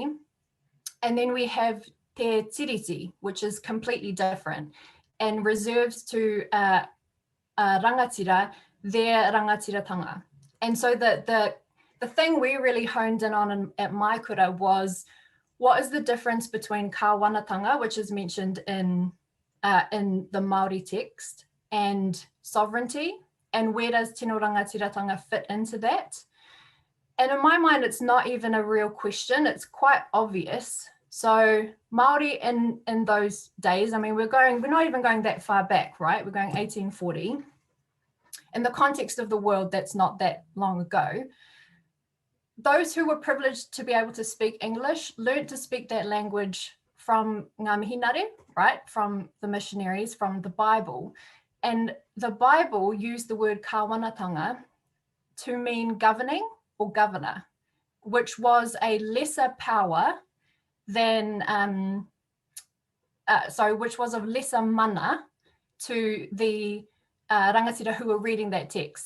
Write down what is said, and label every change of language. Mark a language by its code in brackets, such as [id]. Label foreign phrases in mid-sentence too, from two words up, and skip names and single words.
[en] And then we have Te Tiriti, which is completely different and reserves to rangatira their rangatiratanga. And so the thing we really honed in on at my kura was, what is the difference between kāwanatanga, which is mentioned in the Māori text, and sovereignty, and where does [mi] tino rangatiratanga [en] fit into that? And in my mind, it's not even a real question, it's quite obvious. So Māori in those days, I mean, we're not even going that far back, right? We're going 1840. In the context of the world, that's not that long ago. Those who were privileged to be able to speak English learned to speak that language from [mi] ngā mihinare, [en] right? From the missionaries, from the Bible. And the Bible used the word kāwanatanga to mean governing or governor, which was a lesser power than, which was of lesser mana to the rangatira who were reading that text.